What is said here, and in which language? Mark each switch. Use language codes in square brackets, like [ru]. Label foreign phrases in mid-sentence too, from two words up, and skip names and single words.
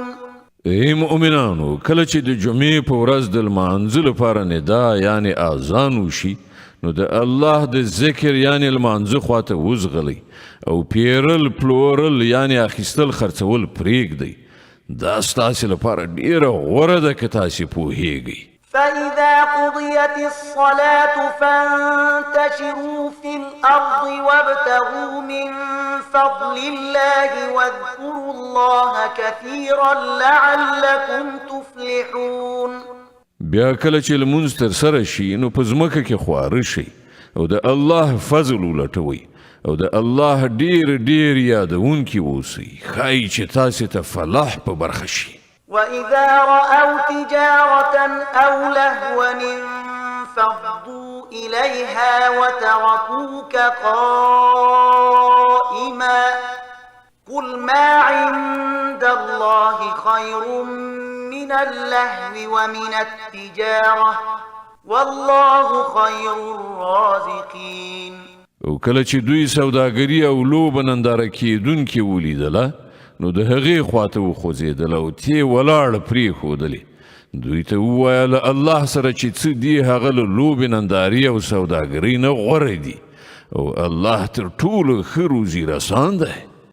[ps] ای مؤمنانو، کله چې د جمعې په ورځ د لمانځه لپاره ندا یعنی اذان وشي نو د الله د ذکر یعنی لمانځه خواته وزغلی او پیرل پلورل یعنی اخیستل خرڅول پریږدئ. دا ستاسې لپاره ډیره غوره ده که تاسې پوهیږئ. [ar] فإذا قضيت الصلاة فانتشروا في الأرض وابتغوا من فضل الله واذكروا الله كثيرا لعلكم تفلحون. [ps] بیا کله چې لمونځ تر سره شي نو په ځمکه کې خواره شي او د الله فضل ولټوئ او د الله ډیر ډیر یادونکي اوسئ ښایي چې تاسې ته فلاح په برخه شي. [ar] وإذا رأوا تجارة أو لهوا انفضوا إليها وتركوك قائما قل ما عند الله خير من اللهو ومن التجارة والله خير الرازقين. [ps] او کله چې دوی سوداګري او لوبه ننداره کیدونکي ولیدله نو د هغې خواته وخوځېدل او تې ولاړ پرېښودلې. دوی ته وویل الله سره چې څه دي هغه له لوبې نندارې او سوداګرۍ نه غوره دي او الله تر ټولو ښه روزي رسان دی.